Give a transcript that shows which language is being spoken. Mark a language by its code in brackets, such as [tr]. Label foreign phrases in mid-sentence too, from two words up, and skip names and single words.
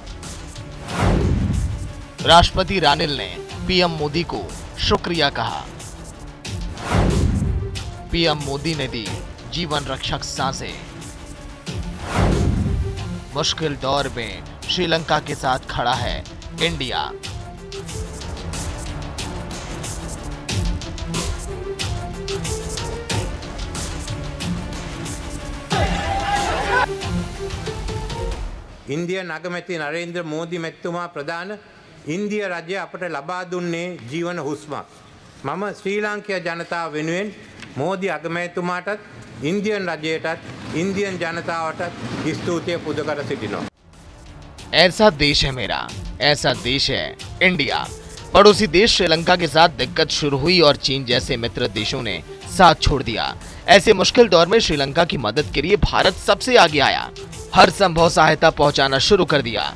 [hi] राष्ट्रपति रानिल ने पीएम मोदी को शुक्रिया कहा। पीएम मोदी ने दी जीवन रक्षक सांसें। मुश्किल दौर में श्रीलंका के साथ खड़ा है इंडिया। [si] ඉන්දිය නගමැති නරේන්ද්‍ර මෝදි මැතිතුමා ප්‍රධාන ඉන්දිය රජය අපට ලබා දුන්නේ ජීවන හුස්මක්. මම ශ්‍රී ලාංකේය ජනතාව වෙනුවෙන් මෝදි අගමැතිතුමාටත් ඉන්දියන් රජයටත් ඉන්දියන් ජනතාවටත් ස්තුතිය පුද කර සිටිනවා. [hi] ऐसा देश है मेरा, ऐसा देश है इंडिया। पड़ोसी देश श्रीलंका के साथ दिक्कत शुरू हुई और चीन जैसे मित्र देशों ने साथ छोड़ दिया। ऐसे मुश्किल दौर में श्रीलंका की मदद के लिए भारत सबसे आगे आया, हर संभव सहायता पहुंचाना शुरू कर दिया।